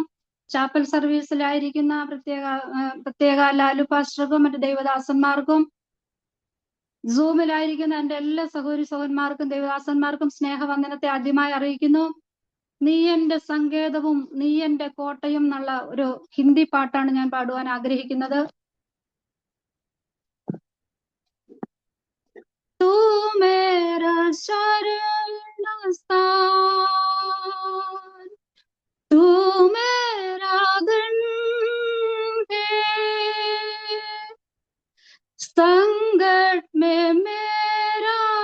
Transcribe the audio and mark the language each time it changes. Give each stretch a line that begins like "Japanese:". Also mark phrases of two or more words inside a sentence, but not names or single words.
Malayalam: ചാപ്പൽ സർവീസിലായിരിക്കുന്ന പ്രത്യേക ലാലു പാസ്റ്റർക്കും മറ്റു ദൈവദാസന്മാർക്കും, സൂമിലായിരിക്കുന്ന എന്റെ എല്ലാ സഹോദരി സഹോദരന്മാർക്കും ദൈവദാസന്മാർക്കും സ്നേഹവന്ദനത്തെ ആദ്യമായി അറിയിക്കുന്നു. നീ എന്റെ സങ്കേതവും നീ എന്റെ കോട്ടയും എന്നുള്ള ഒരു ഹിന്ദി പാട്ടാണ് ഞാൻ പാടുവാൻ ആഗ്രഹിക്കുന്നത്.
Hindi: तू मेरा शरणस्थान, तू मेरा गण है, संकट में मेरा